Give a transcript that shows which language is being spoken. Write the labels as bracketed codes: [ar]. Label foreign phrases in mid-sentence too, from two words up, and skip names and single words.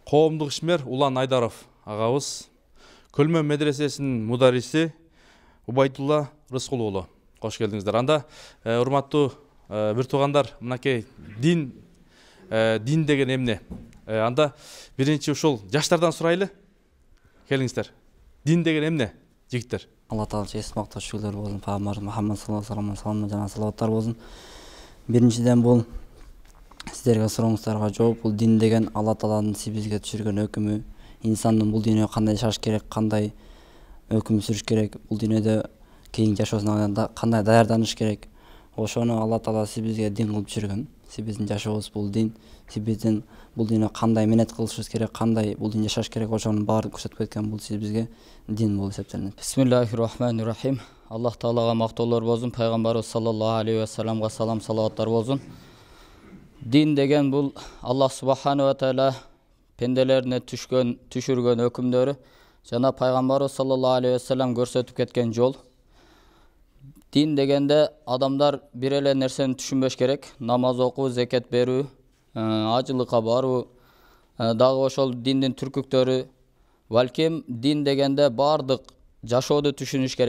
[ky] Коомдук ишмер Улан Айдаров агабыз, Көлмө медресесинин мудариси Убайдулла Рыскул уулу, кош келдиңиздер. Анда урматтуу бир туугандар, мынакей дин деген эмне? Анда биринчи ушул жаштардан сурайлы. Келиңиздер. Дин деген эмне, жигиттер? Алла таала эс мактоо шүгүрлөр болсун, пайгамбар Мухаммад [ar] صلى الله عليه وسلم [ky] жана салаваттар болсун. Биринчиден бул сиздерге сурооңуздарга жооп, бул дин деген Алла тааланын бизге түшүргөн өкүмү, инсандын бул дүйнөгө кандай жашаш керек, кандай өкүм сүрүш керек, бул дүйнөдө кийинки жашоосуна кандай даярданыш керек. Ошону Алла таала бизге дин кылып түшүргөн. Биздин жашообуз бул дин. Биздин бул дүйнөгө кандай менет кылышыбыз керек, кандай бул дүйнөдө жашаш керек, ошонун баарын көрсөтүп кеткен бул бизге дин болуп эсептелет. [ar] بسم الله الرحمن الرحيم. [ky] Аллах таалага мактоолор болсун, пайгамбарыбыз [ar] صلى الله عليه وسلم [ky] салам салаваттар болсун. Дин деген бул [ar] الله سبحانه وتعالى [ky] пенделерине түшүргөн өкүмдөрү жана пайгамбарыбыз [ar] صلى الله عليه وسلم [ky] көрсөтүп кеткен жол. Дин дегенде адамдар бир эле нерсени түшүнбөш керек. Намаз окуу, зекет берүү, ажылыкка баруу, дагы ошол диндин түркүктөрү. Балким дин дегенде бардык жашоодо түшүнүш керек.